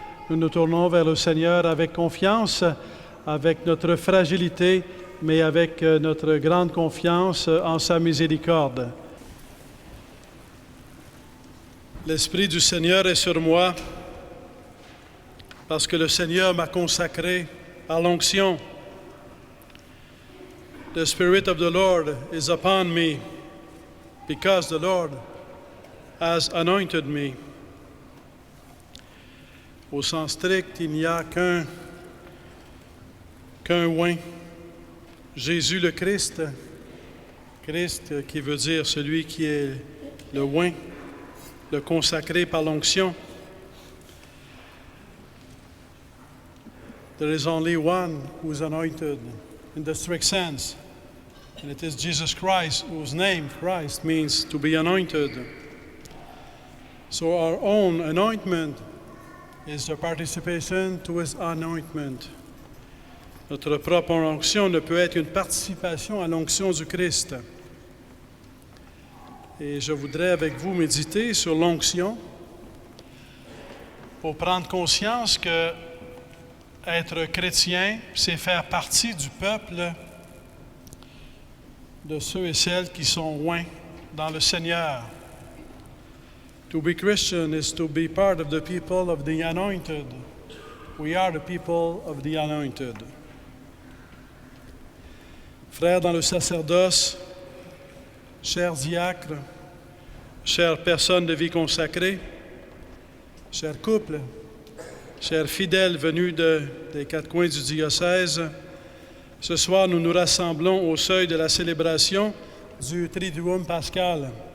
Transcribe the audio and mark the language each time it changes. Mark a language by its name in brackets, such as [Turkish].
[French] Nous nous tournons vers le Seigneur avec confiance, avec notre fragilité, mais avec notre grande confiance en sa miséricorde. L'Esprit du Seigneur est sur moi, parce que le Seigneur m'a consacré par l'onction. [English] The Spirit of the Lord is upon me, because the Lord has anointed me. [French] Au sens strict, il n'y a qu'un oint, Jésus le Christ. Christ qui veut dire celui qui est le oint, le consacré par l'onction. [English] There is only one who is anointed in the strict sense, and it is Jesus Christ, whose name, Christ, means to be anointed. So our own anointment is the participation to his anointment. [French] Notre propre onction ne peut être une participation à l'onction du Christ. Et je voudrais avec vous méditer sur l'onction pour prendre conscience que être chrétien, c'est faire partie du peuple de ceux et celles qui sont oints dans le Seigneur. [English] To be Christian is to be part of the people of the anointed. We are the people of the anointed. [French] Frères dans le sacerdoce, chers diacres, chères personnes de vie consacrée, chers couples, chers fidèles venus des quatre coins du diocèse, ce soir nous nous rassemblons au seuil de la célébration du Triduum pascal.